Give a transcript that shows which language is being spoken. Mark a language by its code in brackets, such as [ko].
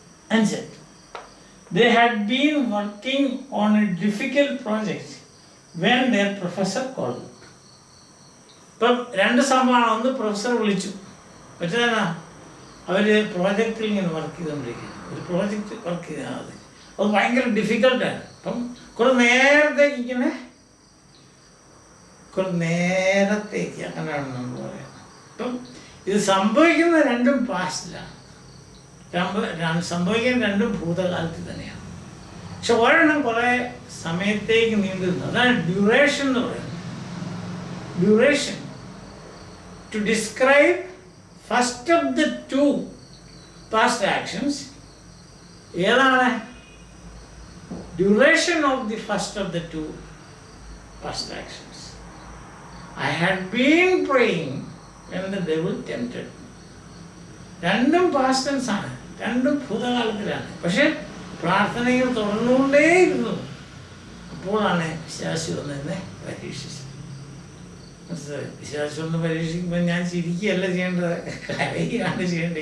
[en] 5, they had been working on a difficult project when their professor called. [ml] ഇപ്പം രണ്ട് സംഭവമാണ്. ഒന്ന്, പ്രൊഫസർ വിളിച്ചു. മറ്റേതാ, അവർ പ്രോജക്റ്റിൽ ഇങ്ങനെ വർക്ക് ചെയ്തുകൊണ്ടിരിക്കുന്നു. ഒരു പ്രോജക്റ്റ് വർക്ക് ചെയ്താൽ മതി, അത് ഭയങ്കര ഡിഫിക്കൽട്ടാണ്. അപ്പം കുറെ നേരത്തേക്ക് ഇങ്ങനെ, കുറെ നേരത്തേക്ക്, അങ്ങനെയാണ് നമ്മൾ പറയാം. അപ്പം ഇത് സംഭവിക്കുന്ന രണ്ടും പാസ്റ്റിലാണ്, സംഭവിക്കുന്ന രണ്ടും ഭൂതകാലത്തിൽ തന്നെയാണ്. പക്ഷെ ഒരെണ്ണം കുറേ സമയത്തേക്ക് നീണ്ടു നിന്നു. അതാണ് ഡ്യൂറേഷൻ എന്ന് പറയുന്നത്. [en] duration, to describe first of the two past actions [ml] ഏതാണ്? [en] duration of the first of the two past actions. I had been praying when the devil tempted me. [ml] രണ്ടും പാസ്റ്റ് ടെൻസ് ആണ്, രണ്ടും ഭൂതകാലത്തിലാണ്. പക്ഷെ പ്രാർത്ഥനയിൽ തുടർന്നുകൊണ്ടേയിരുന്നു. അപ്പോഴാണ് പിശാച് വന്ന് എന്നെ പരീക്ഷിച്ചത്. മനസ്സിലായി? പിശാച് വന്ന് പരീക്ഷിക്കുമ്പോൾ ഞാൻ ചിരിക്കുകയല്ല ചെയ്യേണ്ടത്, കരയുകയാണ് ചെയ്യേണ്ടത്.